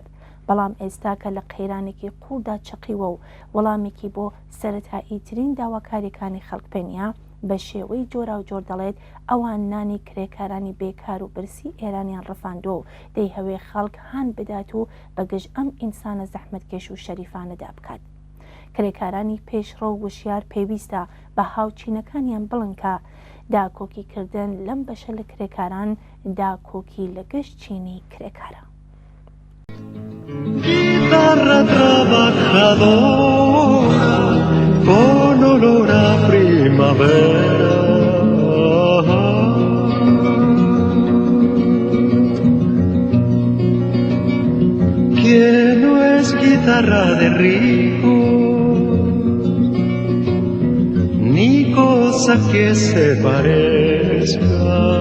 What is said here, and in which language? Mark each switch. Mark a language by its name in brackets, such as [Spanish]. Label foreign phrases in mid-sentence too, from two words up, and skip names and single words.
[Central Kurdish] بەڵام ئێستا کە لە قەیرانێکی قوڵدا چقیوە و وەڵامێکی بۆ سەرەتایی ترین داواکاریەکانی خەڵک پێنیە بە شێوەی جۆرا و جۆر دەڵێت ئەوان نانی کرێکارانی بێکار و برسی ئێرانیان ڕفاندۆ و دەی هەوێ خەڵک هان بدات و بەگەشت ئەم ئینسانە زەحمەتکێش و شەریفانەدا بکات. کرێکارانی پێشڕۆ و وشیار پێویستە بە هاوچینەکانیان بڵنکە داکۆکیکردن لەم بەشە لە کرێکاران داکۆکی لە گەشت چینی کرێکارە. [Spanish] Guitarra trabajadora con olor a primavera. Que no es guitarra de rico, ni cosa que se parezca.